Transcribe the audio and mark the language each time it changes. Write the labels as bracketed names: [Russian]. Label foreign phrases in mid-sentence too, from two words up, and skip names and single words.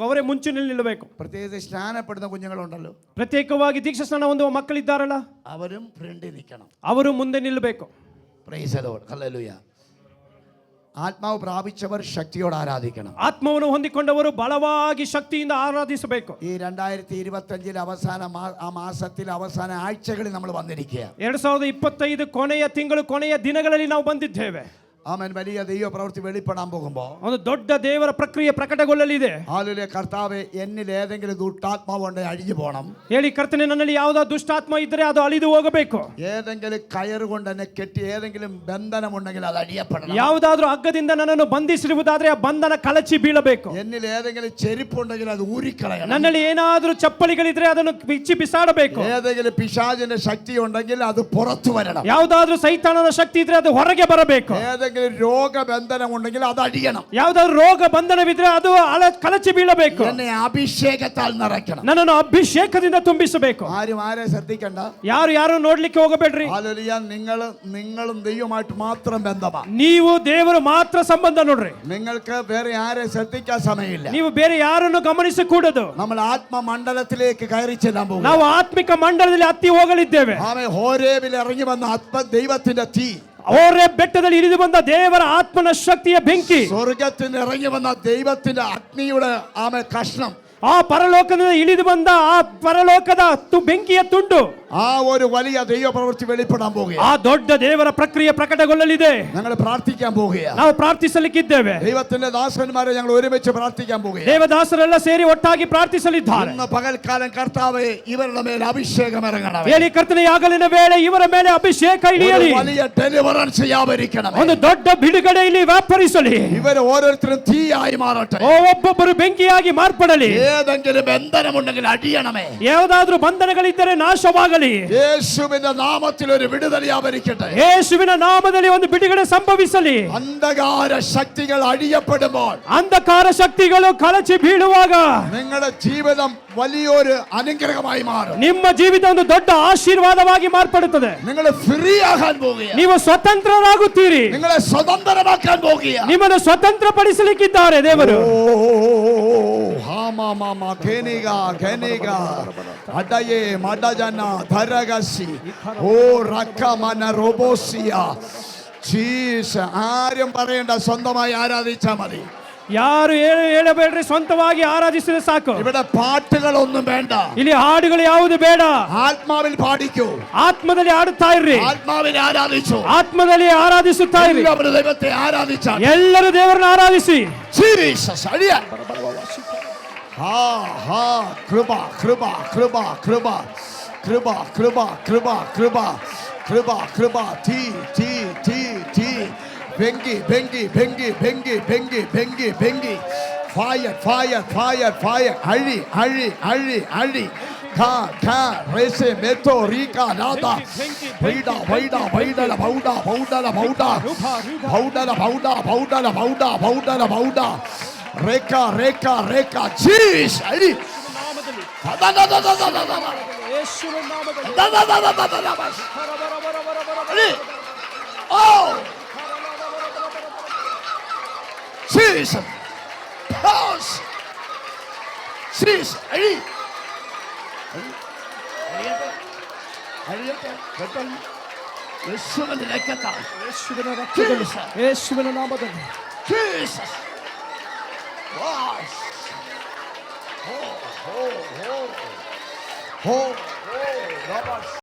[Kannada] ಅವರೇ ಮುಂಚಿನಲ್ಲಿ ನಿಲ್ಲಬೇಕು. [Malayalam] പ്രത്യേകിച്ച് സ്നാനപ്പെടുന്ന കുഞ്ഞുങ്ങളുണ്ടല്ലോ, [Kannada] ಪ್ರತ್ಯೇಕವಾಗಿ ದೀಕ್ಷಾ ಸ್ನಾನ ಹೊಂದುವ ಮಕ್ಕಳಿದ್ದಾರಲ್ಲ, [Malayalam] അവരും ഫ്രണ്ടിൽ നിൽക്കണം. [Kannada] ಅವರು ಮುಂದೆ ನಿಲ್ಲಬೇಕು. [English] Praise the Lord. ഹല്ലേലൂയ. [Malayalam] ആത്മാവ് പ്രാപിച്ചവർ ശക്തിയോടെ ആരാധിക്കണം. [Kannada] ಆತ್ಮವನ್ನು ಹೊಂದಿಕೊಂಡವರು ಬಲವಾಗಿ ಶಕ್ತಿಯಿಂದ ಆರಾಧಿಸಬೇಕು. [Malayalam] ഈ 2025 അവസാന ആ മാസത്തിൽ അവസാന ആഴ്ചകളിൽ നമ്മൾ വന്നിരിക്കുക. [Kannada] 2025 ಕೊನೆಯ ತಿಂಗಳು ಕೊನೆಯ ದಿನಗಳಲ್ಲಿ ನಾವು ಬಂದಿದ್ದೇವೆ. [Malayalam] ആമേൻ. വലിയ ദൈവ പ്രവൃത്തി വെളിപ്പെടാൻ പോകുമ്പോൾ [Kannada] ಒಂದು ದೊಡ್ಡ ದೇವರ ಪ್ರಕ್ರಿಯೆ ಪ್ರಕಟಗೊಳ್ಳಲಿದೆ. [Malayalam] ഹല്ലേലൂയ. കർത്താവേ, എന്നിൽ ഏതെങ്കിലും ദുഷ്ടാത്മാവ് ഉണ്ടെങ്കിൽ അഴിഞ്ഞു പോകണം. [Kannada] ಹೇಳಿ, ಕರ್ತನೆ, ನನ್ನಲ್ಲಿ ಯಾವುದೋ ದುಷ್ಟಾತ್ಮ ಇದ್ದರೆ ಅದು ಅಳಿದು ಹೋಗಬೇಕು. [Malayalam] ഏതെങ്കിലും കയറ് കൊണ്ട് എന്നെ കെട്ടി ഏതെങ്കിലും ബന്ധനമുണ്ടെങ്കിൽ അത് അഴിയപ്പെടണം. [Kannada] ಯಾವುದಾದ್ರೂ ಹಗ್ಗದಿಂದ ನನ್ನನ್ನು ಬಂಧಿಸಿರುವುದಾದ್ರೆ ಆ ಬಂಧನ ಕಳಚಿ ಬೀಳಬೇಕು. [Malayalam] എന്നിൽ ഏതെങ്കിലും ചെരുപ്പുണ്ടെങ്കിൽ അത് ഊരിക്കളയണം. [Kannada] ನನ್ನಲ್ಲಿ ಏನಾದರೂ ಚಪ್ಪಲಿಗಳಿದ್ರೆ ಅದನ್ನು ಬಿಚ್ಚಿ ಬಿಸಾಡಬೇಕು. [Malayalam] ഏതെങ്കിലും പിശാചിന്റെ ശക്തി ഉണ്ടെങ്കിൽ അത് പുറത്തു വരണം. [Kannada] ಯಾವುದಾದ್ರೂ ಸೈತಾನನ ಶಕ್ತಿ ಇದ್ರೆ ಅದು ಹೊರಗೆ ಬರಬೇಕು. [Malayalam] ഏതെങ്കിലും രോഗബന്ധനം ഉണ്ടെങ്കിൽ അത് അഴിയണം. [Kannada] ಯಾವುದಾದ್ರೂ ರೋಗ ಬಂಧನವಿದ್ರೆ ಅದು ಕಳಚಿ ಬೀಳಬೇಕು. [Malayalam] എന്നെ അഭിഷേകത്താൽ നിറയ്ക്കണം. [Kannada] ನನ್ನನ್ನು ಅಭಿಷೇಕದಿಂದ ತುಂಬಿಸಬೇಕು. [Malayalam] ആരും ആരെ ശ്രദ്ധിക്കണ്ട. [Kannada] ಯಾರು ನೋಡ್ಲಿಕ್ಕೆ ಹೋಗಬೇಡ್ರಿ. [Malayalam] ഹല്ലേലൂയ. നിങ്ങളും ദൈവമായിട്ട് മാത്രം ബന്ധമാണ്. [Kannada] ನೀವು ದೇವರು ಮಾತ್ರ ಸಂಬಂಧ ನೋಡ್ರಿ. [Malayalam] നിങ്ങൾക്ക് വേറെ ആരെ ശ്രദ്ധിക്കാൻ സമയമില്ല. [Kannada] ನೀವು ಬೇರೆ ಯಾರನ್ನು ಗಮನಿಸಕೂಡದು. [Malayalam] നമ്മൾ ആത്മമണ്ഡലത്തിലേക്ക് കയറി ചെല്ലാൻ പോകും. [Kannada] ನಾವು ಆತ್ಮಿಕ ಮಂಡಲದಲ್ಲಿ ಹತ್ತಿ ಹೋಗಲಿದ್ದೇವೆ. [Malayalam] ആമേൻ. ഹോരേബിൽ ഇറങ്ങി വന്ന ദൈവത്തിന്റെ തീ, [Kannada] ಹೋರೇಬ್ ಬೆಟ್ಟದಲ್ಲಿ ಇಳಿದು ಬಂದ ದೇವರ ಆತ್ಮನ ಶಕ್ತಿಯ ಬೆಂಕಿ, [Malayalam] സ്വർഗ്ഗത്തിൽ ഇറങ്ങി വന്ന ദൈവത്തിന്റെ അഗ്നിയുടെ കഷ്ണം, [Kannada] ಆ ಪರಲೋಕದಿಂದ ಇಳಿದು ಬಂದ ಆ ಪರಲೋಕದ ಬೆಂಕಿಯ ತುಂಡು, [Malayalam] ആ ഒരു വലിയ ദൈവ പ്രവൃത്തി വെളിപ്പെടാൻ പോകുകയാണ്. [Kannada] ಆ ದೊಡ್ಡ ದೇವರ ಪ್ರಕ್ರಿಯೆ ಪ್ರಕಟಗೊಳ್ಳಲಿದೆ. [Malayalam] ഞങ്ങൾ പ്രാർത്ഥിക്കാൻ പോകുകയാണ്. [Kannada] ನಾವು ಪ್ರಾರ್ಥಿಸಲಿಕ್ಕಿದ್ದೇವೆ. [Malayalam] ദൈവത്തിന്റെ ദാസന്മാരെ ഞങ്ങൾ ഒരുമിച്ച് പ്രാർത്ഥിക്കാൻ പോകുകയാണ്. [Kannada] ದೇವದಾಸರೆಲ್ಲ ಸೇರಿ ಒಟ್ಟಾಗಿ ಪ್ರಾರ್ಥಿಸಲಿದ್ದಾರೆ. [Malayalam] ഇന്ന് പകൽക്കാലം കർത്താവേ, ഇവരുടെ മേൽ അഭിഷേകം ഇറങ്ങണം. [Kannada] ಹೇಳಿ, ಕರ್ತನೆ, ಹಗಲಿನ ವೇಳೆ ಇವರ ಮೇಲೆ ಅಭಿಷೇಕ ಇಳಿಯಲಿ. [Malayalam] വലിയ ഡെലിവറൻസ് വ്യാപരിക്കണം. [Kannada] ಒಂದು ದೊಡ್ಡ ಬಿಡುಗಡೆ ಇಲ್ಲಿ ವ್ಯಾಪರಿಸಲಿ. [Malayalam] ഇവർ ഓരോരുത്തരും തീയായി മാറട്ടെ. [Kannada] ಒಬ್ಬೊಬ್ಬರು ಬೆಂಕಿಯಾಗಿ ಮಾರ್ಪಡಲಿ. [Malayalam] ഏതെങ്കിലും ബന്ധനമുണ്ടെങ്കിൽ അടിയണമേ. [Kannada] ಯಾವುದಾದ್ರೂ ಬಂಧನಗಳಿದ್ದರೆ ನಾಶವಾಗಲಿ. ನಾಮದಲ್ಲಿ [Malayalam] യേശുവിന്റെ നാമത്തിൽ ഒരു വിടുതൽ വ്യാപരിക്കട്ടെ. [Kannada] ಯೇಸುವಿನ ನಾಮದಲ್ಲಿ ಒಂದು ಬಿಡುಗಡೆ ಸಂಭವಿಸಲಿ. [Malayalam] അന്ധകാര ശക്തികൾ അഴിയപ്പെടുമ്പോൾ [Kannada] ಅಂಧಕಾರ ಶಕ್ತಿಗಳು ಕಳಚಿ ಬೀಳುವಾಗ [Malayalam] നിങ്ങളുടെ ജീവിതം വലിയൊരു അനുഗ്രഹമായി മാറും. [Kannada] ನಿಮ್ಮ ಜೀವಿತ ಒಂದು ದೊಡ್ಡ ಆಶೀರ್ವಾದವಾಗಿ ಮಾರ್ಪಡುತ್ತದೆ. [Malayalam] നിങ്ങൾ ഫ്രീ ആകാൻ പോകുക. [Kannada] ನೀವು ಸ್ವತಂತ್ರರಾಗುತ್ತೀರಿ. [Malayalam] നിങ്ങളെ സ്വതന്ത്രമാക്കാൻ പോകുക. [Kannada] ನಿಮ್ಮನ್ನು ಸ್ವತಂತ್ರ ಪಡಿಸಲಿಕ್ಕಿದ್ದಾರೆ ದೇವರು. അടയേ മടജന ധരകസി ഓ റക്കമന റോബോസിയ ജീസ. [Malayalam] ആരും പറയണ്ട, സ്വന്തമായി ആരാധിച്ചാ മതി. [Kannada] ಯಾರು ಹೇಳಬೇಡ್ರಿ, ಸ್ವಂತವಾಗಿ ಆರಾಧಿಸಿದ್ರೆ ಸಾಕು. [Malayalam] ഇവിടെ പാട്ടുകളൊന്നും വേണ്ട. [Kannada] ಇಲ್ಲಿ ಹಾಡುಗಳು ಯಾವುದು ಬೇಡ. [Malayalam] ആത്മാവിൽ പാടിക്കൂ. [Kannada] ಆತ್ಮದಲ್ಲಿ ಆಡುತ್ತಾ ಇರ್ರಿ. [Malayalam] ആത്മാവിൽ ആരാധിച്ചു. [Kannada] ಆತ್ಮದಲ್ಲಿ ಆರಾಧಿಸುತ್ತಾ ಇರ್ರಿ. [Malayalam] എല്ലാവരും ദൈവത്തെ ആരാധിച്ചാൽ [Kannada] ಎಲ್ಲರೂ ದೇವರನ್ನ ಆರಾಧಿಸಿ. [Malayalam] ജീസസ് അടിയ. ഹാ ഹാ കൃപ കൃപ കൃപ കൃപ കൃപ കൃപ കൃപ കൃപ കൃപ കൃപ തീ തീ തീ തീ ബെങ്കി ബെങ്കി ബെങ്കി ബെങ്കി ബെങ്കി ബെങ്കി ബെങ്കി ഫയർ ഫയർ ഫയർ ഫയർ അഴി അഴി അഴി അഴി ഖാ ഖാ റേസെ മെത്തോ റീക നാദാ വൈഡ വൈഡ വൈഡല ബൗഡ ബൗഡല ബൗഡ ബൗഡല ബൗഡ ബൗഡല ബൗഡ ബൗഡല ബൗഡ റേക റേക റേക ജീസ് അഴി [Kannada] ಯೇಸುವಿನ ನಾಮದಲ್ಲಿ [English] Oh! Jesus! Pause! Jesus! [Kannada] ಯೇಸುವಿನ ನಾಮದಲ್ಲಿ [English] Jesus! Yes! Oh, oh, oh. Oh, oh, Rabbi.